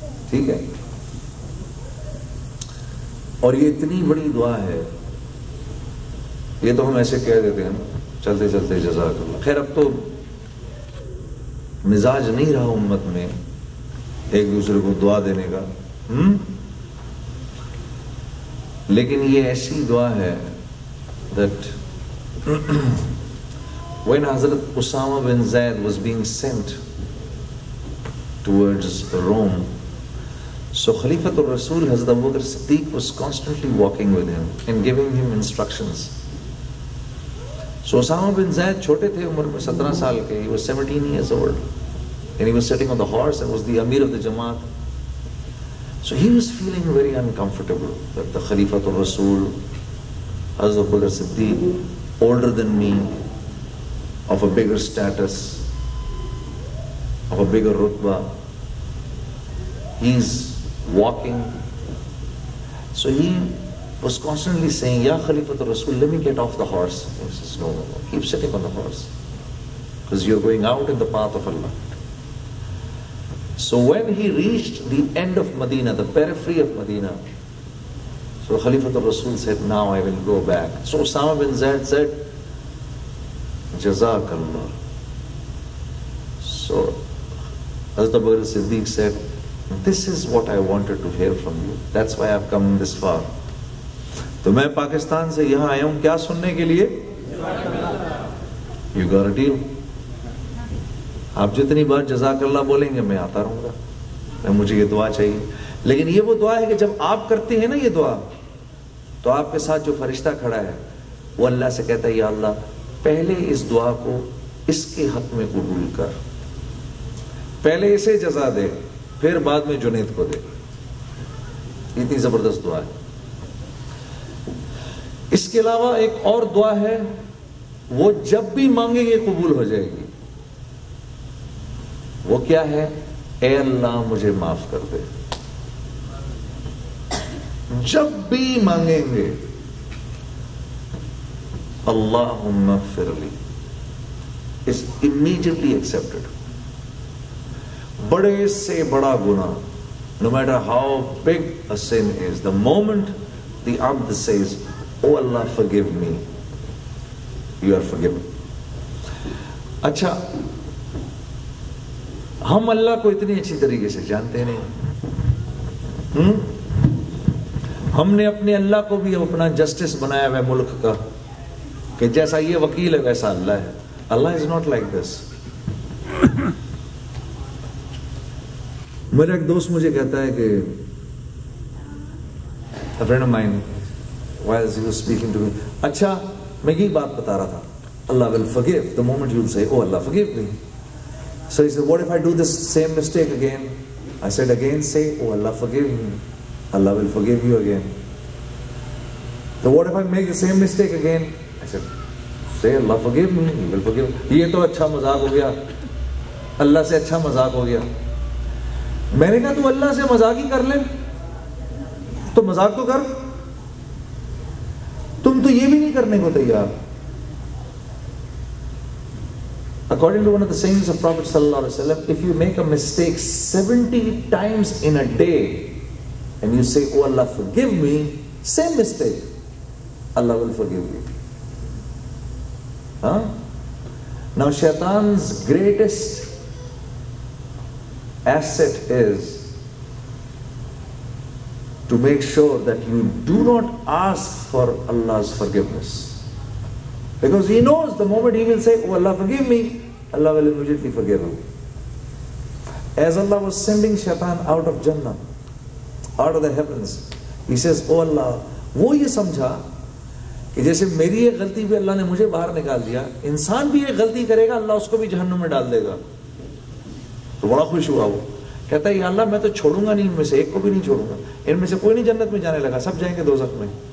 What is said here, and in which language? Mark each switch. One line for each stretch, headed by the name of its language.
Urdu: ٹھیک ہے؟ اور یہ اتنی بڑی دعا ہے. یہ تو ہم ایسے کہہ دیتے ہیں چلتے چلتے جزاک اللہ. خیر اب تو مزاج نہیں رہا امت میں ایک دوسرے کو دعا دینے کا. لیکن یہ ایسی دعا ہے
English: that when Hazrat Usama bin Zaid was being sent towards Rome, so Khalifatul Rasul Hazrat Abu Bakr Siddiq was constantly walking with him and giving him instructions.
Urdu: So Usama bin Zaid چھوٹے تھے عمر میں 17 سال کے.
English: He was 17 years old and he was sitting on the horse and was the Amir of the Jamaat. So he was feeling very uncomfortable that the Khalifatul Rasul Hazrat Abu Bakr Siddiq, older than me, of a bigger status, of a bigger rutba, he's walking. So he was constantly saying, Ya Khalifatul Rasul, let me get off the horse. He says, no, keep sitting on the horse, because you're going out in the path of Allah. So when he reached the end of Medina, the periphery of Medina, so Khalifatul Rasul said, now I will go back. So Usama bin Zaid said, Jazakallah. So Hazrat Abu Bakr Siddiq said, this is what I wanted to hear from you. That's why I've come this far.
Urdu: تو میں پاکستان سے یہاں آیا ہوں کیا سننے کے لیے؟
English: You got a deal.
Urdu: آپ جتنی بار جزاک اللہ بولیں گے میں آتا رہوں گا. مجھے یہ دعا چاہیے. لیکن یہ وہ دعا ہے کہ جب آپ کرتے ہیں نا یہ دعا, تو آپ کے ساتھ جو فرشتہ کھڑا ہے وہ اللہ سے کہتا ہے, یا اللہ پہلے اس دعا کو اس کے حق میں قبول کر, پہلے اسے جزا دے, پھر بعد میں جنید کو دے. اتنی زبردست دعا ہے. اس کے علاوہ ایک اور دعا ہے, وہ جب بھی مانگیں گے قبول ہو جائے گی. وہ کیا ہے؟ اے اللہ مجھے معاف کر دے. جب بھی مانگیں گے
Arabic: اللہم اغفر لی,
English: is immediately accepted.
Urdu: بڑے سے بڑا گناہ,
English: no matter how big a sin is, the moment the abd says, oh Allah forgive me, you are forgiven.
Urdu: اچھا, ہم اللہ کو اتنی اچھی طریقے سے جانتے نہیں. ہم نے اپنے اللہ کو بھی اپنا جسٹس بنایا ہوا ہے ملک کا, کہ جیسا یہ وکیل ہے ویسا اللہ ہے.
English: Allah is not like this.
Urdu: میرا ایک دوست مجھے کہتا ہے کہ
English: a friend of mine, while he was speaking to me,
Urdu: اچھا میں یہی بات بتا رہا تھا,
English: Allah will forgive the moment you say, oh Allah forgive me. So he said, what if I do this same mistake again? I said, again say, oh Allah forgive me. Allah will forgive you again. So what if I make the same mistake again? I said, say Allah forgive me, He will forgive me.
Urdu: یہ تو اچھا مذاق ہو گیا, اللہ سے اچھا مذاق ہو گیا. میں نے کہا تو اللہ سے مذاق ہی کر لیں, تو مذاق تو کر. تم تو یہ بھی نہیں کرنے کو تیار.
English: According to one of the sayings of Prophet sallallahu alaihi wasallam, if you make a mistake 70 times in a day and you say, oh Allah forgive me, same mistake, Allah will forgive you. Huh? Now Shaitan's greatest asset is to make sure that you do not ask for Allah's forgiveness. Because he knows the moment he will say, oh Allah forgive me, Allah will immediately forgive him. As Allah was sending Shaitan out of Jannah, out of the heavens, he says, oh Allah,
Urdu: وہ یہ سمجھا کہ جیسے میری ایک غلطی بھی اللہ نے مجھے باہر نکال دیا, انسان بھی ایک غلطی کرے گا اللہ اس کو بھی جہنم میں ڈال دے گا. تو بڑا خوش ہوا وہ, کہتا ہے یا اللہ میں تو چھوڑوں گا نہیں, ان میں سے ایک کو بھی نہیں چھوڑوں گا, ان میں سے کوئی نہیں جنت میں جانے لگا, سب جائیں گے دوزخ میں.